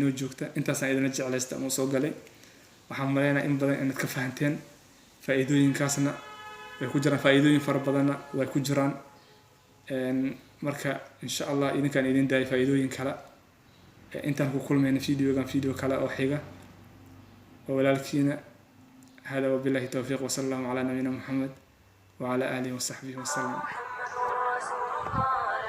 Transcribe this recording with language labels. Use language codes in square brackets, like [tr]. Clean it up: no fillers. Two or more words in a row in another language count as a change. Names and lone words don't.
[so] inoo joogta intaasaan idina jeclaysta ama soo galay waxaan maleynayaa in badan inaad ka fahanteen faa'iidooyinkaasna way ku jiraan faa'iidooyin fara badanna way ku jiraan marka [ar] إن شاء الله [so] idinkaan idin daayay faa'iidooyin kale intaan ku kulmayna video kale oo xiga oo walaalkiina hada [ar] وبالله التوفيق وصلى الله على نبينا محمد وعلى آله وصحبه وسلم